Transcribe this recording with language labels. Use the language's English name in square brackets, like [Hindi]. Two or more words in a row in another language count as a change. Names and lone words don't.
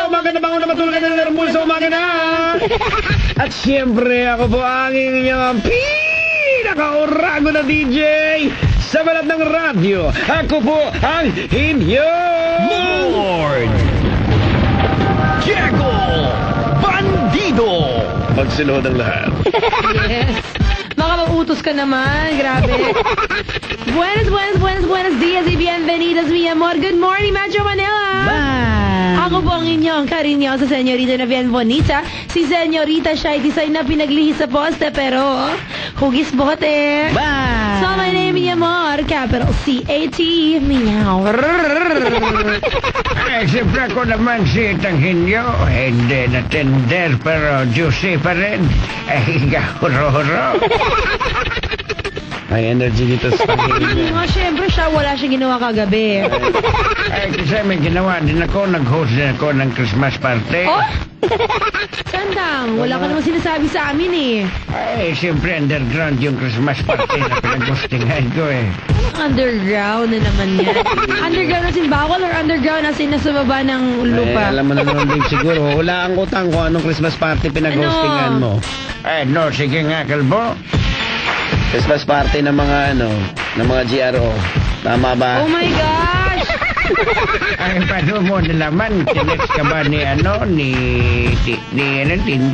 [Filipino] Umaga na bangon na matulog ka na narambul sa umaga na. At siyempre, ako po ang inyong pinaka-urago na DJ sa balat ng radyo. Ako po ang inyong Lord Diego Bandido. Magsunod ang lahat. Yes. Baka mautos ka naman. Grabe. [Spanish] Buenos dias y bienvenidos, mi amor. [English] Good morning, Metro Manila. Bye. [Filipino] Ako po ang inyong karinyosa senyorita na [Spanish] bien bonita. [Filipino] Si senyorita Shai Design na pinaglihis sa poste pero hugis bote. [English] Bye. So, my name, [Spanish] mi amor. [English] spelled capital C-A-T. Meow. [Filipino] Ay, siyempre ako naman si Tanghinyo. Hindi na tender pero juicy pa rin. Ay, huro-huro. May energy dito sa Tanghinyo. Nga, syempre siya, wala siya ginawa kagabi. Ay, kasi may ginawa din ako. Nag-host din ako ng [English] Christmas party. [Filipino] Oh? Sandang, wala ka naman sinasabi sa amin eh. Ay, siyempre underground yung [English] Christmas party [Filipino] na pinag-hostingan ko eh. Underground na naman yan. [English] Underground as in bawal or underground as in [Filipino] nasa baba ng lupa? Alam mo naman din siguro. Hulaan ko tang kung anong [English] Christmas party [Filipino] pinag-hostingan mo. Ay, no, sige nga, kalbo. [English] Christmas party [Filipino] ng mga ng mga GRO. Tama ba? [English] Oh my gosh! [Filipino] Ay, paano mo nalaman? Tinex ka ba ni Tindi?